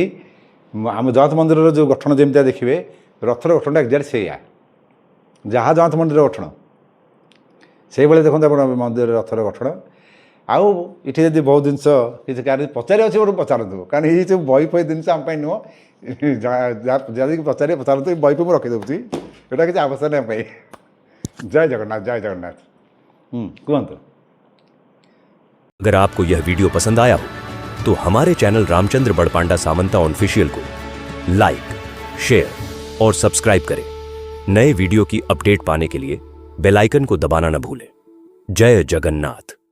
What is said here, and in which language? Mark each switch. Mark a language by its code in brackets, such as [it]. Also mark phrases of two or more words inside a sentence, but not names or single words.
[or] ଆମ ଜଗନ୍ନାଥ ମନ୍ଦିରର ଯେଉଁ ଗଠନ ଯେମିତିଆ ଦେଖିବେ, ରଥର ଗଠନଟା ଏକ୍ଜାକ୍ଟ ସେଇଆ, ଯାହା ଜଗନ୍ନାଥ ମନ୍ଦିରର ଗଠନ ସେଇଭଳି ଦେଖନ୍ତୁ ଆପଣ ମନ୍ଦିର ରଥର ଗଠନ। ଆଉ ଏଠି ଯଦି ବହୁତ ଜିନିଷ କିଛି କାହାର ପଚାରି ଅଛି ଗୋଟେ ପଚାରନ୍ତୁ, କାରଣ ଏଇ ଯେଉଁ ବହି ଫହି ଜିନିଷ ଆମ ପାଇଁ ନୁହଁ। ଯଦି ପଚାରନ୍ତୁ, ବହି ଫହି ମୁଁ ରଖିଦେଉଛି, ଏଇଟା କିଛି ଆବଶ୍ୟକ ନାହିଁ ଆମ ପାଇଁ। ଜୟ ଜଗନ୍ନାଥ, ଜୟ ଜଗନ୍ନାଥ। କୁହନ୍ତୁ। [hi] अगर आपको यह वीडियो पसंद आया हो तो हमारे चैनल रामचंद्र बड़पांडा सामंता ऑफिशियल को [en] like, share [hi] और सब्सक्राइब करें। नए वीडियो की अपडेट पाने के लिए [en] bell icon [hi] को दबाना न भूलें। जय जगन्नाथ।